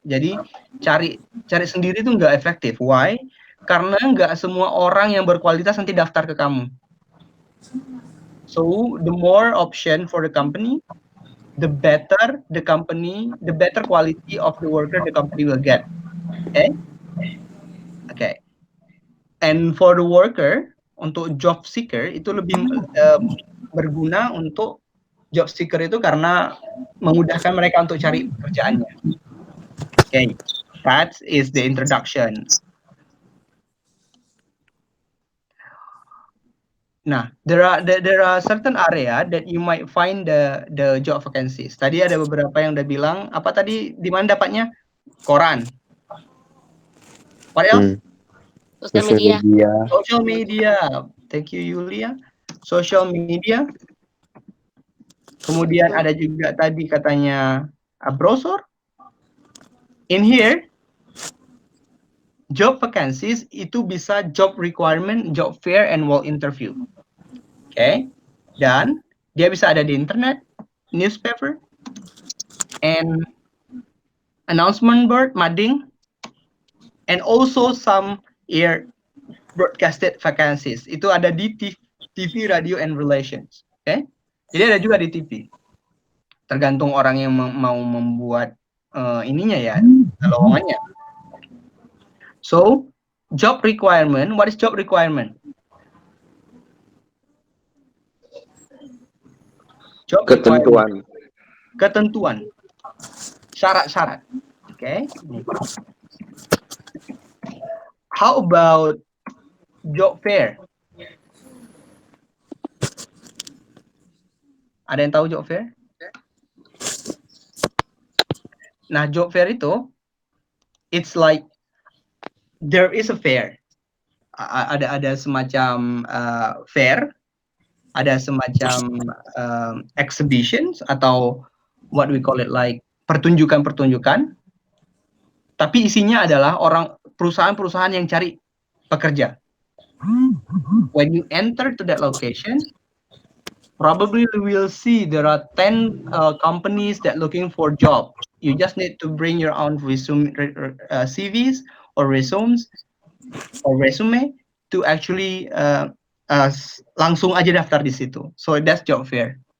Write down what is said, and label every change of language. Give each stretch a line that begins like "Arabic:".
Indonesian: Jadi cari sendiri itu nggak efektif.
English: Why?
Indonesian: Karena nggak semua orang yang berkualitas nanti daftar ke kamu.
English: So the more option for the company, the better the company, the better quality of the worker the company will get. Okay? Okay. And for the worker,
Indonesian: untuk job seeker itu lebih berguna untuk job seeker itu karena memudahkan mereka untuk cari pekerjaannya.
English: Okay, that is the introduction. Nah, there are certain area that you might find the job vacancies.
Indonesian: Tadi ada beberapa yang udah bilang, apa tadi di mana dapatnya?
English: Koran. What else?
Indonesian: Sosial media.
English: Social media. Thank you, Yulia. Social media.
Indonesian: Kemudian ada juga tadi katanya browser.
English: In here, job vacancies
Indonesian: itu bisa
English: job requirement, job fair, and wall interview. Oke. Okay.
Indonesian: Dan dia bisa ada di
English: internet, newspaper, and announcement board, mading, and also some air broadcasted vacancies.
Indonesian: Itu ada di TV, radio, and relations. Oke. Okay? Jadi ada juga di TV. Tergantung orang yang mau membuat ininya ya, lowongannya.
English: So, job requirement. What is job requirement? Job
Indonesian: Ketentuan. Ketentuan. Syarat-syarat. Oke. Okay.
English: How about job fair?
Indonesian: Ada yang tahu job fair?
English: Nah, job fair itu, it's like there is a fair.
Indonesian: Ada semacam fair, ada semacam exhibitions atau
English: what we call it like
Indonesian: pertunjukan-pertunjukan. Tapi isinya adalah perusahaan-perusahaan yang cari pekerja.
English: When you enter to that location, probably you will see there are 10 companies that looking for job. You just need to bring your own CVs or resumes or resume to actually
Indonesian: langsung aja daftar di situ.
English: So that's job fair.